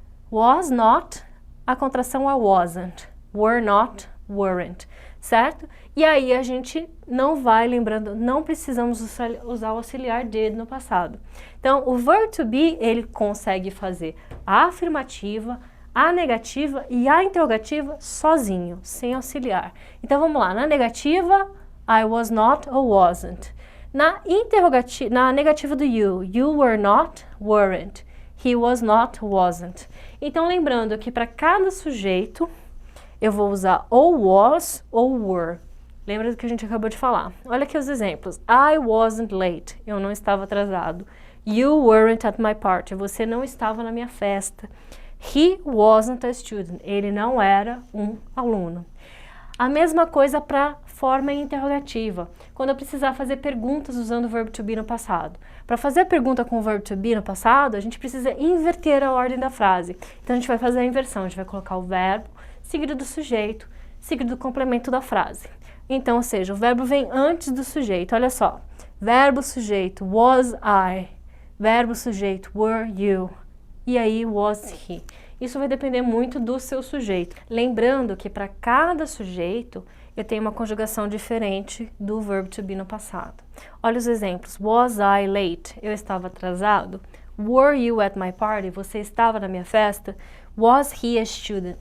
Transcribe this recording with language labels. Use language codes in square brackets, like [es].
[en] Was not, a contração é wasn't. Were not, weren't. Certo? [pt] E aí a gente não vai, lembrando, não precisamos usar o auxiliar did no passado. Então, o verbo to be, ele consegue fazer a afirmativa, a negativa e a interrogativa sozinho, sem auxiliar. Então, vamos lá. Na negativa, I was not ou wasn't. [en] Na negativa do you were not, weren't. He was not, wasn't. [pt] Então, lembrando que para cada sujeito, eu vou usar ou was ou were. Lembra do que a gente acabou de falar? Olha aqui os exemplos. I wasn't late. [en] Eu não estava atrasado. You weren't at my party. [pt] Você não estava na minha festa. He wasn't a student. Ele não era um aluno. A mesma coisa para forma interrogativa. Quando eu precisar fazer perguntas usando o verbo to be no passado. Para fazer a pergunta com o verbo to be no passado, a gente precisa inverter a ordem da frase. Então a gente vai fazer a inversão. A gente vai colocar o verbo seguido do sujeito, seguido do complemento da frase. Então, ou seja, o verbo vem antes do sujeito. Olha só. Verbo, sujeito, was I. verbo sujeito, were you, e aí was he. Isso vai depender muito do seu sujeito. Lembrando que para cada sujeito eu tenho uma conjugação diferente do verbo to be no passado. Olha os exemplos. Was I late? Eu estava atrasado. [en] Were you at my party? [pt] Você estava na minha festa? Was he a student?